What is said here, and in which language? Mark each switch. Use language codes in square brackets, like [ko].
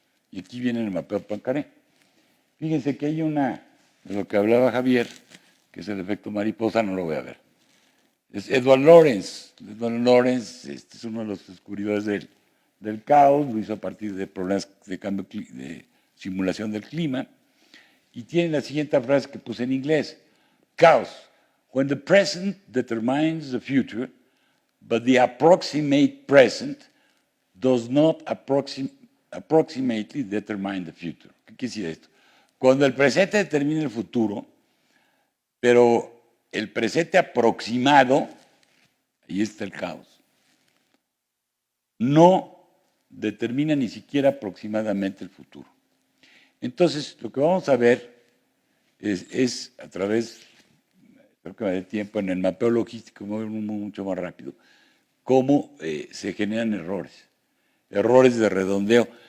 [es] Y aquí viene el mapeo de Poincaré. Fíjense que hay de lo que hablaba Javier, que es el efecto mariposa, no lo voy a ver. Es Edward Lorenz. Edward Lorenz es uno de los descubridores del caos, lo hizo a partir de problemas de cambio de simulación del clima. Y tiene la siguiente frase que puse en inglés. [en] Chaos. When the present determines the future, but the approximate present does not approximately determine the future. [es] ¿Qué quiere decir esto? Cuando el presente determina el futuro, pero el presente aproximado, ahí está el caos, no determina ni siquiera aproximadamente el futuro. Entonces, lo que vamos a ver es a través, creo que me dé tiempo, en el mapeo logístico, mucho más rápido, cómo se generan errores de redondeo.